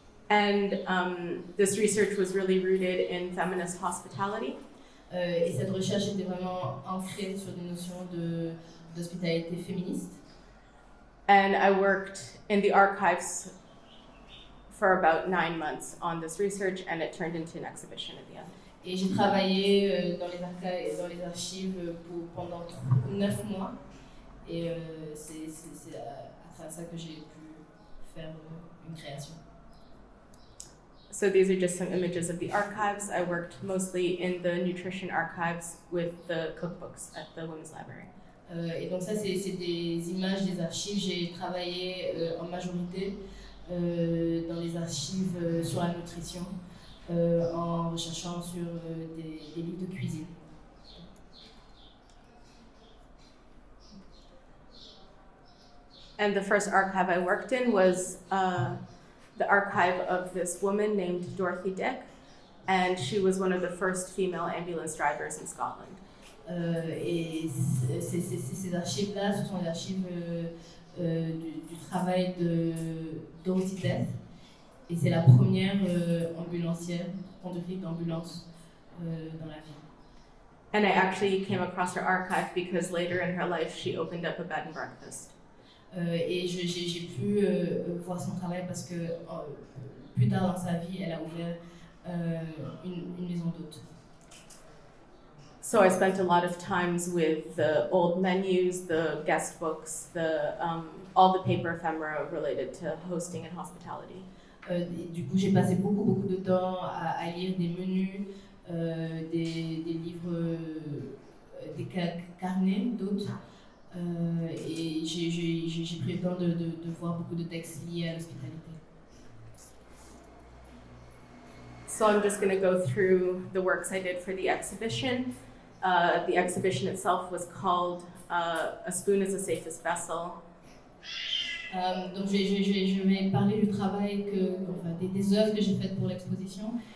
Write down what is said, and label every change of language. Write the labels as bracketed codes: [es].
[en] And this research was really rooted in feminist hospitality. [fr] Et cette recherche était vraiment ancrée sur des notions d'hospitalité féministe. [en] And I worked in the archives for about 9 months on this research, and it turned into an exhibition at the end. [fr] Et j'ai travaillé dans les archives pendant 9 mois. Et c'est à travers ça que j'ai pu faire une création. [en] So these are just some images of the archives. I worked mostly in the nutrition archives with the cookbooks at the Women's Library. [fr] Et donc ça, c'est des images des archives. J'ai travaillé en majorité dans les archives sur la nutrition, en recherchant sur des livres de cuisine. [en] And the first archive I worked in was the archive of this woman named Dorothy Dick, and she was one of the first female ambulance drivers in Scotland. [fr] Et ces archives-là, ce sont les archives du travail de Dorothy Dick, et c'est la première ambulancière, conductrice d'ambulance dans la ville. [en] And I actually came across her archive because later in her life she opened up a bed and breakfast. [fr] Et j'ai pu voir son travail parce que plus tard dans sa vie, elle a ouvert une maison d'hôtes. [en] So I spent a lot of times with the old menus, the guest books, all the paper ephemera related to hosting and hospitality. [fr] Du coup, j'ai passé beaucoup de temps à lire des menus, des livres, des carnets d'hôtes. Et j'ai pris le temps de voir beaucoup de textes liés à l'hospitalité. [en] So I'm just going to go through the works I did for the exhibition. The exhibition itself was called A Spoon is the Safest Vessel. [fr] Donc je vais parler du travail, des œuvres que j'ai faites pour l'exposition.